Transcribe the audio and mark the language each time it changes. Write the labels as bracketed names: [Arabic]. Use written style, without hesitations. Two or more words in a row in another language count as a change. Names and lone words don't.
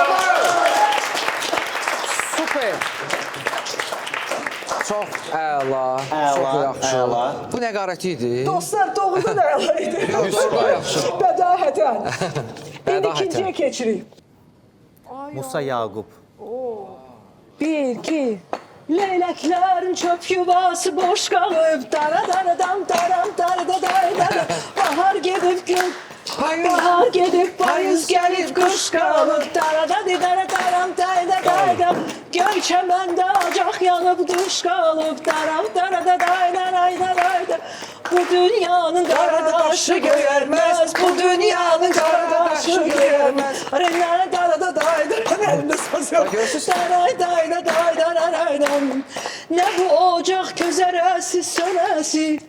[Azerbaijani] Super. Çox əla, çox yaxşı. Bu nə qarəti idi? Dostlar, doğrudan əla idi. Doğrudan yaxşı. Bədahətən. İndi ikinciyə keçirik. Musa Yaqub. 1, 2. Leyləklərin çöp yuvası boş qalıb. Dara-dara-dam, daram-dara-da-day-dara. Bahar gedib gün. Bahar gedib, payız gəlib, qış qalıb. Dara-da-di-dara-daram-day-da-day-da. Göy çəməndə acaq yanıb, qış qalıb. Daram-dara-da-day-da-day-da. Bu dünyanın qaradaşı göyərməz, bu dünyanın qaradaşı göyərməz. Nə bu ocaq közərəsi, sönəsi.